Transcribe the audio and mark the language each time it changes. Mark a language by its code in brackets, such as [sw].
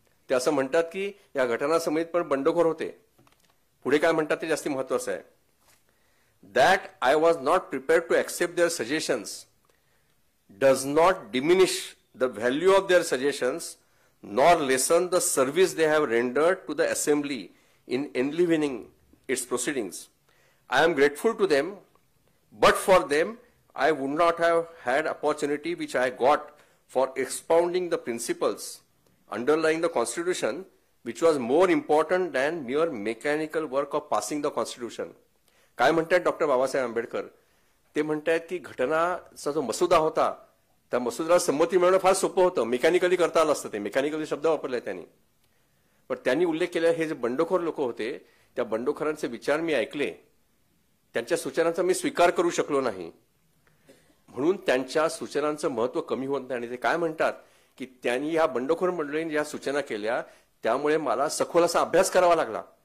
[mr] ते असं म्हणतात की या घटना समितीत पण बंडखोर होते. पुढे काय म्हणतात ते जास्ती महत्वाचं आहे. [en] That I was not prepared to accept their suggestions does not diminish the value of their suggestions nor lessen the service they have rendered to the assembly in enlivening its proceedings. I am grateful to them, but for them, I would not have had opportunity which I got for expounding the principles underlying the Constitution, which was more important than mere mechanical work of passing the Constitution. [mr] काय म्हणतात doctor Babasaheb Ambedkar? ते म्हणतात की घटनाचा जो मसुदा होता त्या मसुद्याला संमती मिळवणं फार सोपं होतं, मेकॅनिकली करता आलं असतं. ते मेकॅनिकली शब्द वापरले त्यांनी. पण त्यांनी उल्लेख केलेला हे जे बंडखोर लोक होते त्या बंडखोरांचे विचार मी ऐकले, त्यांच्या सूचनांचा मी स्वीकार करू शकलो नाही, म्हणून त्यांच्या सूचनांचं महत्व कमी होत नाही. आणि ते काय म्हणतात की त्यांनी या बंडखोर मंडळींनी ज्या सूचना केल्या त्यामुळे मला सखोल असा अभ्यास करावा लागला.